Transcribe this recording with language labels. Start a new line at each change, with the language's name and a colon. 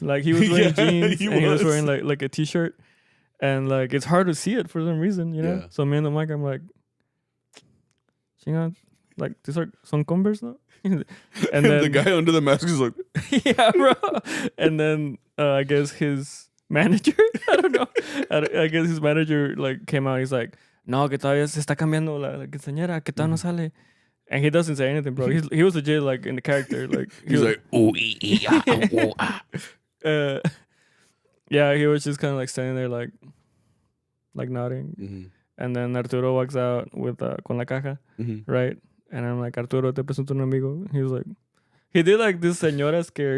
English: Like, he was wearing jeans, and he was wearing like a t-shirt, and like, it's hard to see it for some reason, you know? Yeah. So me and the mic, I'm like, chinga, like, these are some Converse, no? And then the guy under the mask is like, yeah, bro. And then I guess his manager, I don't know. I guess his manager like came out. He's like,
Spanish: no, que todavía se está cambiando la quinceañera, que todavía no sale.
English: And he doesn't say anything, bro. He was legit like in the character, like he's like, oh, yeah. He was just kind of like standing there, like nodding. And then Arturo walks out with
Spanish: con la caja,
English: right? And I'm like, Arturo,
Spanish: te presento un amigo.
English: He was like, he did like this señora scare.